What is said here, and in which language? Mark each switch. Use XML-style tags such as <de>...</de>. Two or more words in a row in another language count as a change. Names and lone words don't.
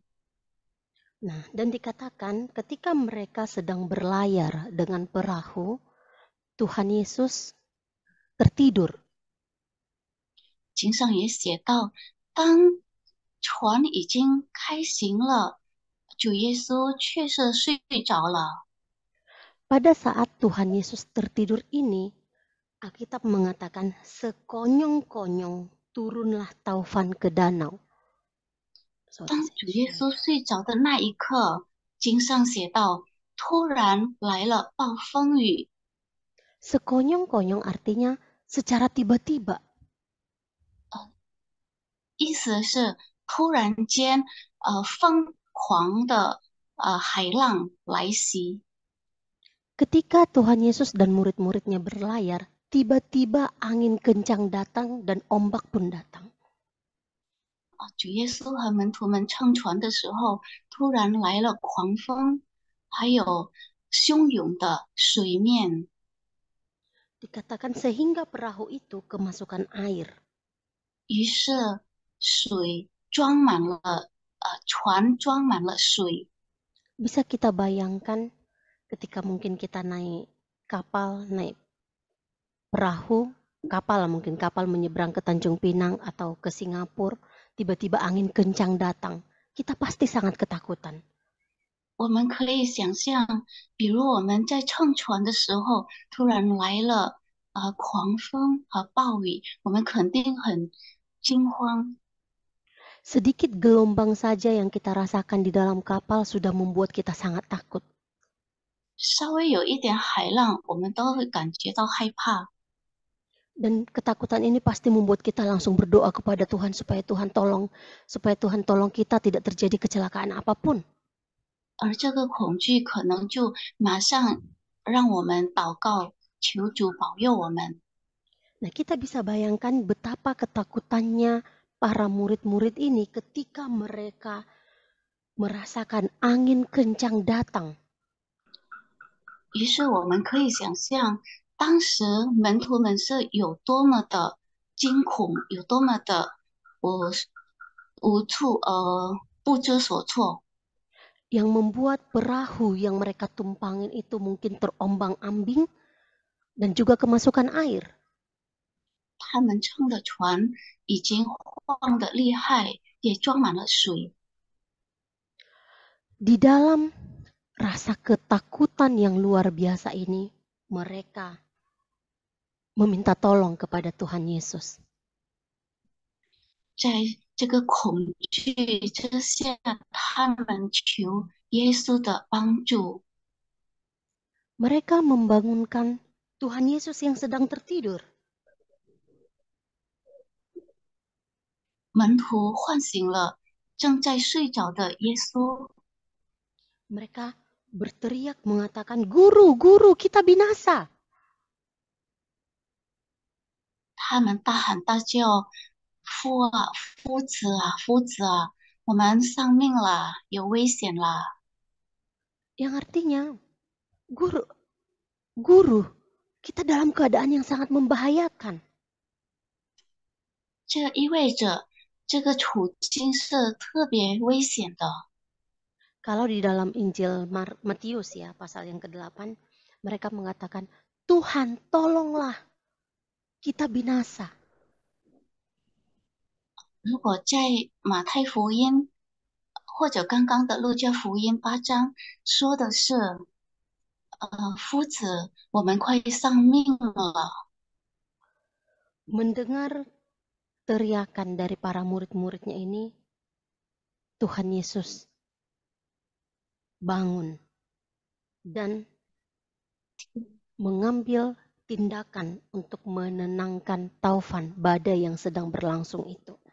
<id>Nah, dan dikatakan ketika mereka sedang berlayar dengan perahu, Tuhan Yesus tertidur.</id> <zh>经上也写到，当船已经开行了，主耶稣却是睡着了。</zh> <id>Pada saat Tuhan Yesus tertidur ini, Alkitab mengatakan sekonyong-konyong turunlah taufan ke danau.</id> <zh>当主耶稣睡着的那一刻，经上写道：突然来了暴风雨。</zh> <id>Sekonyong-konyong artinya secara tiba-tiba.</id> <zh>意思是突然间，疯狂的海浪来袭。</zh> <id>Ketika Tuhan Yesus dan murid-muridnya berlayar, tiba-tiba angin kencang datang dan ombak pun datang.</id> <zh>主耶稣和门徒们乘船的时候，突然来了狂风，还有汹涌的水面。</zh> <id>Dikatakan sehingga perahu itu kemasukan air.</id> <zh>于是水装满了，船装满了水。</zh> <id>Bisa kita bayangkan ketika mungkin kita naik kapal, naik perahu, mungkin kapal menyeberang ke Tanjung Pinang atau ke Singapura, tiba-tiba angin kencang datang. Kita pasti sangat ketakutan.</id> <zh>我们可以想象，比如我们在乘船的时候，突然来了狂风和暴雨，我们肯定很惊慌。</zh> <id>Sedikit gelombang saja yang kita rasakan di dalam kapal sudah membuat kita sangat takut.</id> <zh>稍微有一点海浪，我们都会感觉到害怕。</zh> <id>Dan ketakutan ini pasti membuat kita langsung berdoa kepada Tuhan supaya Tuhan tolong kita tidak terjadi kecelakaan apapun.</id> <zh>而这个恐惧可能就马上让我们祷告，求主保佑我们。</zh> <id>Nah, kita bisa bayangkan betapa ketakutannya para murid-murid ini ketika mereka merasakan angin kencang datang.</id> <zh>于是我们可以想象，当时门徒们是有多么的惊恐，有多么的无处不知所措。</zh> <id>Yang membuat perahu yang mereka tumpangin itu mungkin terombang-ambing dan juga kemasukan air.</id> <zh>他们乘的船已经晃得厉害，也装满了水。</zh> <id>Di dalam rasa ketakutan yang luar biasa ini, mereka meminta tolong kepada Tuhan Yesus.</id> <zh>在这个恐惧之下，他们求耶稣的帮助。</zh> <id>Mereka membangunkan Tuhan Yesus yang sedang tertidur.</id> <zh>门徒唤醒了正在睡着的耶稣。</zh> <id>Mereka berteriak mengatakan, "Guru, guru, kita binasa."</id> <zh>他们大喊大叫：夫啊，夫子啊，夫子啊，我们丧命了，有危险了。</zh> <id>Yang artinya, Guru, guru, kita dalam keadaan yang sangat membahayakan.</id> <zh>这意味着这个处境是特别危险的。</zh> <id>Kalau di dalam Injil Matius ya, pasal yang ke-8, mereka mengatakan, "Tuhan, tolonglah, kita binasa."</id> <zh>如果在马太福音或者刚刚的路加福音8章说的是，夫子，我们快丧命了。</zh> <id>Mendengar teriakan dari para murid-muridnya ini, Tuhan Yesus bangun dan mengambil tindakan untuk menenangkan taufan badai yang sedang berlangsung itu.</id>